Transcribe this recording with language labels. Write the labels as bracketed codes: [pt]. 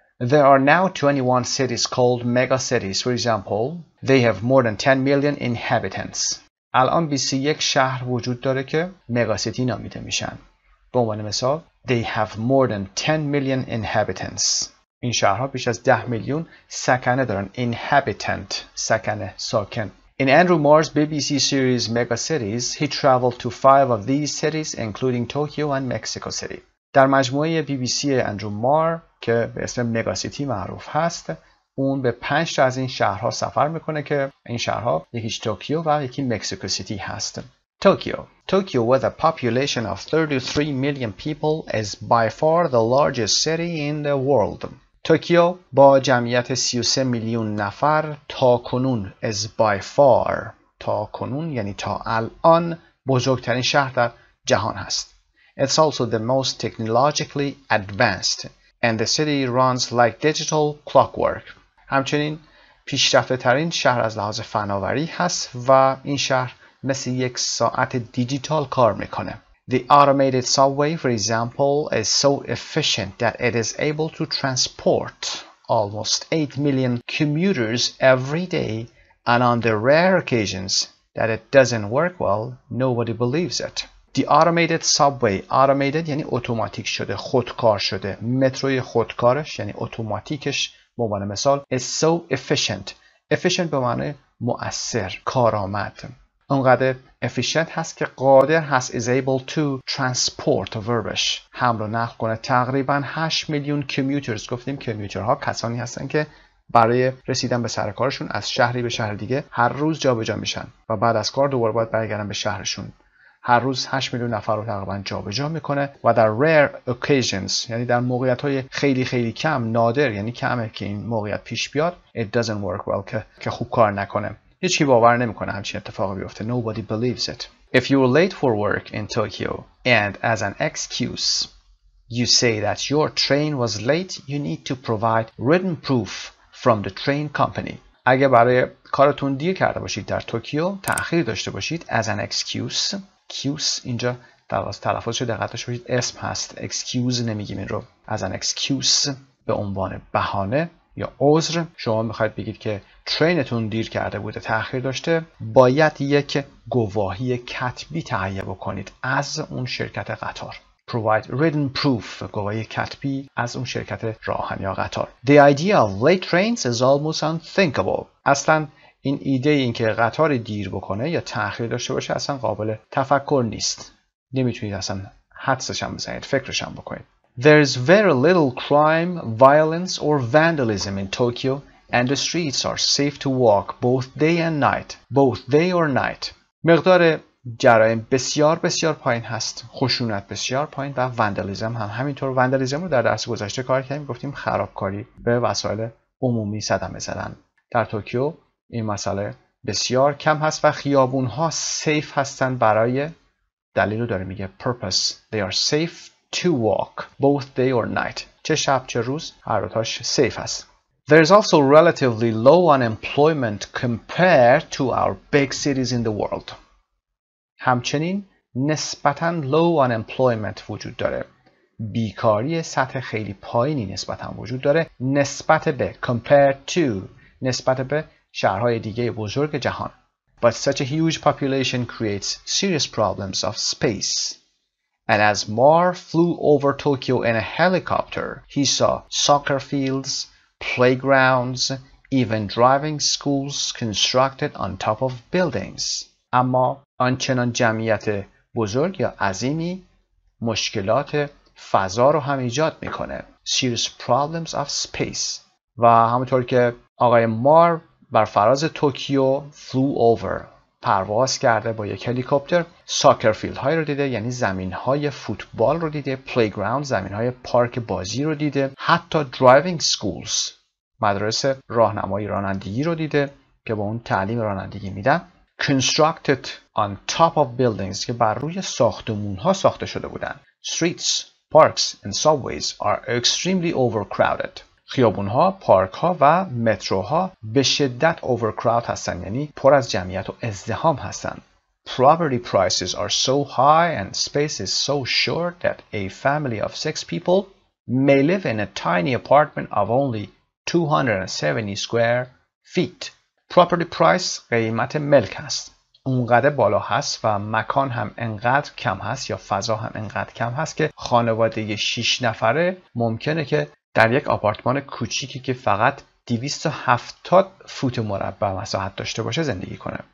[en] There are now 21 cities called megacities. For example, they have more than 10 million inhabitants. [fa] الان 21 شهر وجود داره که مگاسیتی نامیده میشن. به عنوان مثال [en] They have more than 10 million inhabitants. [fa] این شهرها بیش از 10 میلیون سکنه دارن. Inhabitant سکنه ساکن. [en] In Andrew Marr's BBC series Megacities, he traveled to 5 of these cities including Tokyo and Mexico City. [fa] در مجموعه BBC اندرو مار که به اسم مگاسیتی معروف هست، اون به 5 تا از این شهرها سفر میکنه که این شهرها یکیش توکیو و یکی مکزیکو سیتی هست. [en] Tokyo with a population of 33 million people is by far the largest city in the world. [fa] توکیو با جمعیت 33 میلیون نفر تاکنون [en] is by far، [fa] تاکنون یعنی تا الان، بزرگترین شهر در جهان هست. [en] It's also the most technologically advanced and the city runs like digital clockwork. [fa] همچنین پیشرفته ترین شهر از لحاظ فناوری هست و این شهر مثل یک ساعت دیجیتال کار میکنه. [en] The automated subway, for example, is so efficient that it is able to transport almost 8 million commuters every day, and on the rare occasions that it doesn't work well, nobody believes it. The automated subway، [fa] automated یعنی اتوماتیک شده، خودکار شده. متروی خودکارش یعنی اتوماتیکش به عنوان مثال [en] is so efficient. [fa] efficient به معنی مؤثر، کارآمد. اونقدر efficient هست که قادر هست [en] is able to transport [fa] وربش حمل و نقل کنه تقریبا 8 میلیون commuters. گفتیم کمیوترها کسانی هستن که برای رسیدن به سر کارشون از شهری به شهر دیگه هر روز جابجا میشن و بعد از کار دوباره باید برگردن به شهرشون. هر روز 8 میلیون نفر رو تقریبا جابجا میکنه و در [en] rare occasions [fa] یعنی در موقعیت‌های خیلی خیلی کم، نادر یعنی کمه که این موقعیت پیش بیاد، [en] it doesn't work well [fa] که خوب کار نکنه. هیچ کی باور نمیکنه همچین اتفاقی بیفته. [en] Nobody believes it. If you're late for work in Tokyo and as an excuse you say that your train was late, you need to provide written proof from the train company. [fa] اگه برای کارتون دیر کرده باشید در توکیو، تأخیر داشته باشید [en] as an excuse. [fa] excuse اینجا تلفظش دقت داشته باشید اسم هست. excuse نمیگیم این رو. [en] as an excuse [fa] به عنوان بهانه یا عذر شما میخواید بگید که ترینتون دیر کرده بوده، تأخیر داشته، باید یک گواهی کتبی تهیه بکنید از اون شرکت قطار. [en] Provide written proof، [fa] گواهی کتبی از اون شرکت راهن یا قطار. [en] The idea of late trains is almost unthinkable. [fa] اصلا این ایده این که قطار دیر بکنه یا تأخیر داشته باشه اصلا قابل تفکر نیست. نمیتونید اصلا حدسش هم بزنید، فکرش هم بکنید. [en] There is very little crime, violence or vandalism in Tokyo and the streets are safe to walk both day and night. Both day or night. [fa] مقدار جرایم بسیار بسیار پایین هست، خشونت بسیار پایین و وندالیزم هم همینطور. وندالیزم رو در درس گذشته کار کردیم، گفتیم خرابکاری به وسایل عمومی، صدمه زدن. در توکیو این مسئله بسیار کم هست و خیابون‌ها سیف هستن برای دلیل رو داره میگه purpose. [en] They are safe to walk both day or night. [fa] چه شب چه روز هر دوتاش سیف هست. [en] There is also relatively low unemployment compared to our big cities in the world. [fa] همچنین نسبتاً [en] low unemployment [fa] وجود داره. بیکاری سطح خیلی پایینی نسبتاً وجود داره نسبت به [en] compared to، [fa] نسبت به شهرهای دیگه بزرگ جهان. [en] But such a huge population creates serious problems of space. And as Mar flew over Tokyo in a helicopter, he saw soccer fields, playgrounds, even driving schools constructed on top of buildings. [fa] اما آنچنان جمعیت بزرگ یا عظیمی مشکلات فضا رو هم ایجاد میکنه. [en] Serious problems of space. [fa] و همونطور که آقای مار بر فراز توکیو [en] flew over، [fa] پرواز کرده با یک هلیکوپتر، ساکر فیلد های رو دیده، یعنی زمین های فوتبال رو دیده، پلیگراوند زمین های پارک بازی رو دیده، حتی درایوینگ سکولز مدرس راهنمایی رانندگی رو دیده که با اون تعلیم رانندگی میدن. [en] constructed on top of buildings [fa] که بر روی ساختمون ها ساخته شده بودن. [en] streets, parks and subways are extremely overcrowded. [fa] خیابون ها، پارک ها و متروها به شدت overcrowd هستن، یعنی پر از جمعیت و ازدحام هستن. [en] Property prices are so high and space is so short that a family of 6 people may live in a tiny apartment of only 270 square feet. Property price [fa] قیمت ملک هست. اونقدر بالا هست و مکان هم انقدر کم هست یا فضا هم انقدر کم هست که خانواده 6 نفره ممکنه که در یک آپارتمان کوچیکی که فقط 270 فوت مربع مساحت داشته باشه زندگی کنه.